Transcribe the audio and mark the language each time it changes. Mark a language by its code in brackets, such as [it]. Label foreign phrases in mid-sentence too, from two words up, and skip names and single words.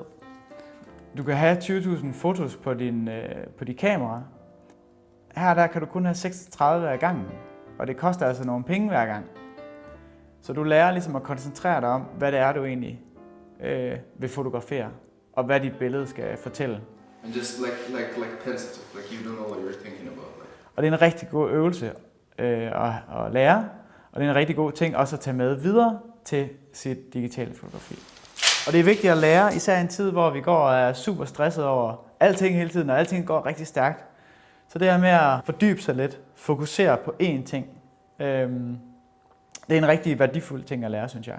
[da] Du kan have 20.000 fotos på dit kamera. Her der kan du kun have 36 af gangen, og det koster altså nogle penge hver gang. Så du lærer ligesom at koncentrere dig om, hvad det er, du egentlig vil fotografere, og hvad dit billede skal fortælle. [en] And just like pensive, like you don't know what you're thinking about. [da] Og det er en rigtig god øvelse at lære, og det er en rigtig god ting også at tage med videre til sit digitale fotografi. Og det er vigtigt at lære, især i en tid, hvor vi går og er super stresset over alting hele tiden, og alting går rigtig stærkt. Så det her med at fordybe sig lidt, fokusere på én ting, det er en rigtig værdifuld ting at lære, synes jeg.